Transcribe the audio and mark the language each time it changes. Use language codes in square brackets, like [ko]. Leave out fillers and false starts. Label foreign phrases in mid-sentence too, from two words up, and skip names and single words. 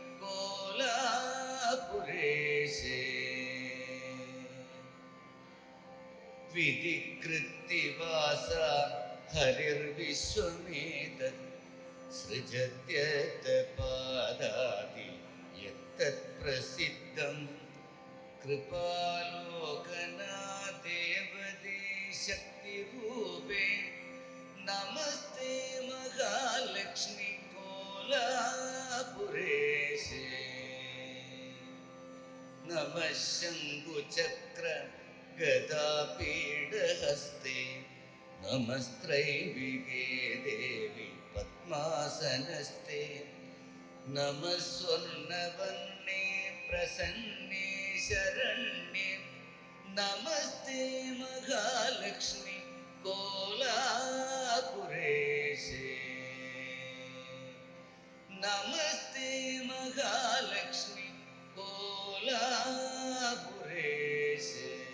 [sa] कोलापुरेशे, विधिकृत्तिवासा हरिर्विश्वमेतत् सृजत्यतपादादि यत्तत्प्रसिद्धं कृपालोकना देवदेशक्तिरूपे, नमस्ते महालक्ष्मी कोलापुरेशे, नमः शङ्कुचक्र ഗദാപീഠഹസ്തേ നമസ്ത്രൈവികേ ദേവി പത്മാസനസ്തേ നമഃ സ്വർണവർണ്ണേ പ്രസന്നേ ശരണ്യേ നമസ്തേ മഹാലക്ഷ്മി കോലാപുരേശേ നമസ്തേ മഹാലക്ഷ്മി കോലാപുരേശേ.